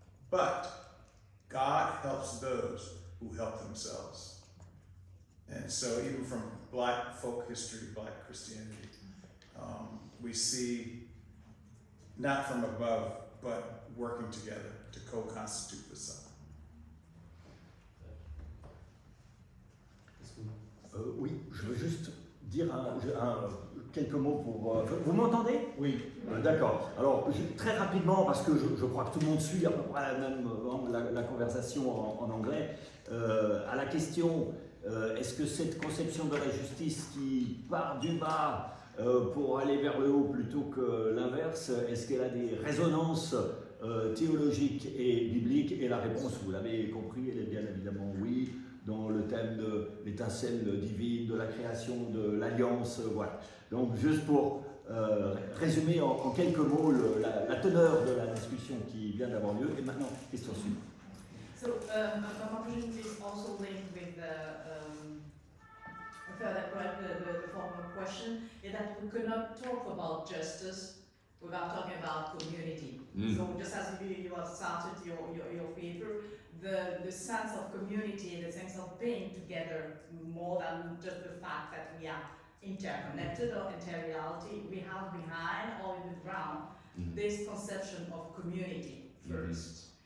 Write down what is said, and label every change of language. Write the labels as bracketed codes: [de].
[en] But God helps those who help themselves. And so even from Black folk history, Black Christianity, we see not from above, but working together to co-constitute the self. [fr] Oui, je veux juste dire quelques mots pour... vous m'entendez? Oui. D'accord. Alors, très rapidement, parce que je crois que tout le monde suit à peu près la conversation en anglais, à la question, est-ce que cette conception de la justice qui part du bas pour aller vers le haut plutôt que l'inverse, est-ce qu'elle a des résonances théologiques et bibliques? Et la réponse, vous l'avez compris, elle est bien évidemment oui, dans le thème de l'étincelle divine, de la création, de l'alliance, voilà. Donc juste pour résumer en quelques mots la teneur de la discussion qui vient d'avoir lieu. Et maintenant, question suivante. [en] So, my question is also linked with the former question, is that we could not talk about justice without talking about community. So just as you have started your paper, the sense of community, the sense of being together, more than just the fact that we are interconnected or interreality, we have behind or in the ground this conception of community first.